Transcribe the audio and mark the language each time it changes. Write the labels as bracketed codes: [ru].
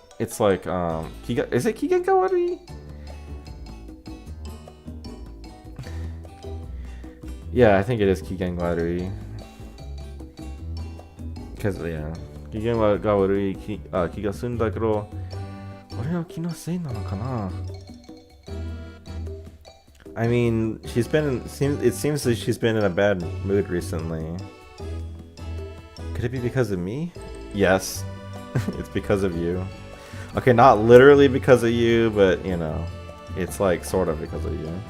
[en] It's like, Kigen, is it [ja] Kigen Kawarui? [en] Yeah, I think it is [ja] Kigen Kawarui. [en] Because, yeah. [ja] 機嫌が悪い気がするんだけど、俺の気のせいなのかな? [en] I mean, it seems like she's been in a bad mood recently. Could it be because of me? Yes. It's because of you. Okay, not literally because of you, but, you know, it's like sort of because of you.